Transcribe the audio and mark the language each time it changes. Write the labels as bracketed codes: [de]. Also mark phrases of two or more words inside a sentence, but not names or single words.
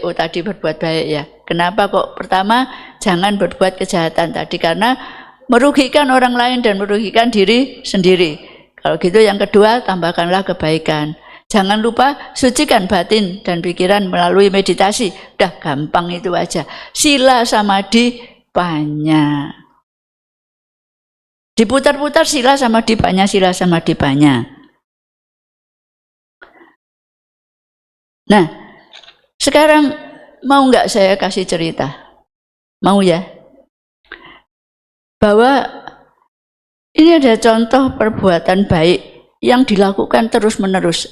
[id] Oh tadi berbuat baik ya. Kenapa kok? Pertama, jangan berbuat kejahatan tadi karena merugikan orang lain dan merugikan diri sendiri. Kalau gitu yang kedua, tambahkanlah kebaikan. Jangan lupa sucikan batin dan pikiran melalui meditasi. Udah gampang itu aja. [pi] Sila samadhi panya. [id] Diputar-putar [pi] sila samadhi panya. [id] Nah, sekarang mau nggak saya kasih cerita? Mau ya? Bahwa ini ada contoh perbuatan baik yang dilakukan terus-menerus.